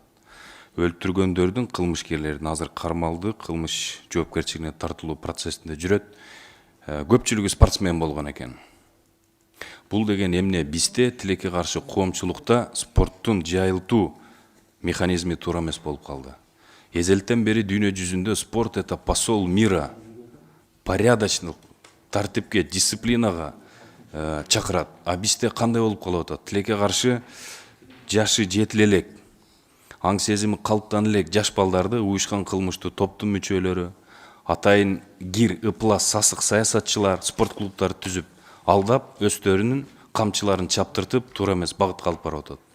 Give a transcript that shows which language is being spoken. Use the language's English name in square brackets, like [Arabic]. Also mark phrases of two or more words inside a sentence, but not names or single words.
[Kyrgyz] Өлтүргөндөрдүн кылмышкерлерин азыр кармалды, кылмыш жоопкерчилигине тартылуу процессинде жүрөт. Көпчүлүгү спортсмен болгон экен. Бул деген эмне? Бизде тилекке каршы коомчулукта спорттун жайылтуу механизми туура эмес болуп калды. Эзелтен бери дүйнө жүзүндө спорт [Russian] это посол мира, [Kyrgyz] порядочдык, тартипке, дисциплинага чакырат. А бизде кандай болуп калып атат? Тилекке каршы жашы жетиле элек, аң сезими калыптана элек жаш балдарды уюшкан кылмыштуу топтун мүчөлөрү, атайын гир, ыплас, сасык саясатчылар, спорт клубдары түзүп, алдап, өстөрүнүн камчыларын чаптыртып, туура эмес багытка алып барып атат.